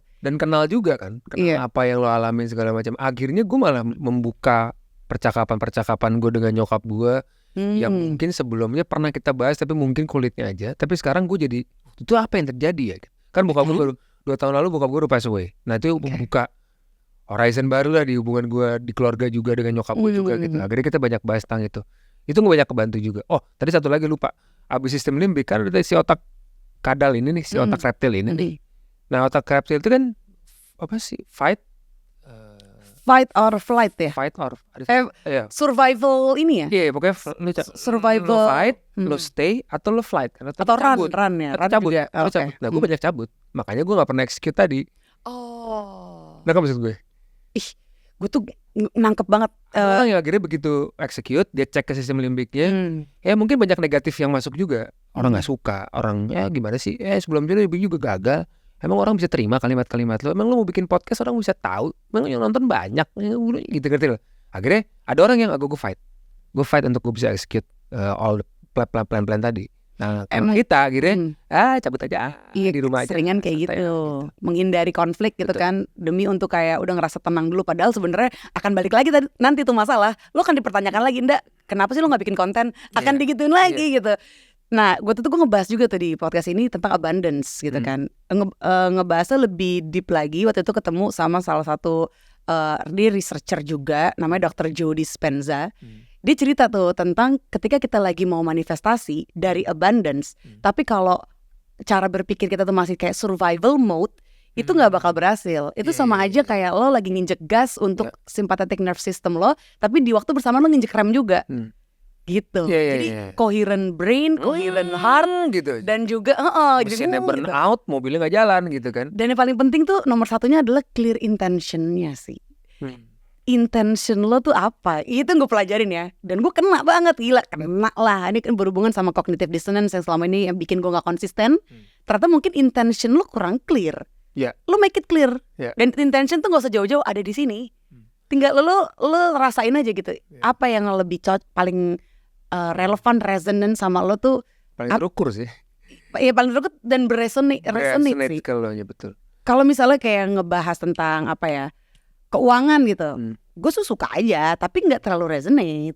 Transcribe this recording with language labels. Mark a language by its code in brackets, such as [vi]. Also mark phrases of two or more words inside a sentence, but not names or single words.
[id] Dan kenal juga kan, apa yang lo alamin segala macam. Akhirnya gue malah membuka percakapan gue dengan nyokap gue yang mungkin sebelumnya pernah kita bahas tapi mungkin kulitnya aja. Tapi sekarang gue jadi, itu apa yang terjadi ya? Kan bokap gue baru 2 tahun lalu bokap gue udah [en] pass away. [id] Nah itu buka horizon baru lah di hubungan gue di keluarga juga dengan nyokap gue juga gitu. Akhirnya kita banyak bahas tentang itu. Itu gue banyak kebantu juga. Oh tadi satu lagi lupa. Abis sistem limbik kan ada si otak kadal ini nih, si otak reptil ini nih. Nah otak reptil itu kan apa sih? [en] Fight or flight ya? Fight or [id] survival ini ya? Iya, pokoknya survival. Lo fight, lo stay, atau lo flight. Atau run ya? Run cabut. juga. Cabut. Nah gue banyak cabut. Makanya gue gak pernah execute tadi. Nah kan maksud gue? Gue tuh nangkep banget. Orang yang akhirnya begitu execute, dia cek ke sistem limbiknya, ya mungkin banyak negatif yang masuk juga. Orang gak suka, orang ya gimana sih, sebelumnya juga gagal. Emang orang bisa terima kalimat-kalimat lo? Emang lo mau bikin podcast orang bisa tahu? Emang yang nonton banyak? Gitu. Akhirnya ada orang yang gue fight untuk gue bisa [en] execute all the [id] pelan-pelan tadi. Nah, kalau kita akhirnya cabut aja Iya, di rumah aja. seringan kayak gitu. Menghindari konflik gitu Betul. kan, demi untuk kayak udah ngerasa tenang dulu. Padahal sebenarnya akan balik lagi nanti tuh masalah. Lo kan dipertanyakan lagi, Ndak, kenapa sih lo gak bikin konten? Akan digituin lagi gitu. Nah, gue ngebahas juga tuh di podcast ini tentang abundance gitu kan. Ngebahasnya lebih deep lagi. Waktu itu ketemu sama salah satu dia researcher juga, namanya Dr. Joe Dispenza. Dia cerita tuh tentang ketika kita lagi mau manifestasi dari abundance, tapi kalau cara berpikir kita tuh masih kayak [en] survival mode, [id] itu nggak bakal berhasil. Itu sama aja kayak lo lagi nginjek gas untuk [en] sympathetic nerve system [id] lo, tapi di waktu bersamaan lo nginjek rem juga. Gitu. [en] Jadi coherent brain, coherent heart [id] gitu. Dan juga mesinnya [en] burn out, [id] mobilnya nggak jalan gitu kan. Dan yang paling penting tuh nomor satunya adalah [en] clear intentionnya [id] sih. Intention lo tuh apa? Itu gue pelajarin ya. Dan gue kena banget, gila, kena lah. Ini kan berhubungan sama [en] cognitive dissonance [id] yang selama ini yang bikin gue gak konsisten. Ternyata mungkin intention lo kurang clear. [en] Lo make it clear. [id] Dan intention tuh gak usah jauh-jauh, ada di sini. Tinggal lo rasain aja gitu. Apa yang lebih paling relevan, resonant sama lo tuh. Paling terukur sih. Iya, paling terukur dan resonate sih. Kalau betul. Kalau misalnya kayak ngebahas tentang apa ya, keuangan gitu, gue suka aja, tapi nggak terlalu resonate.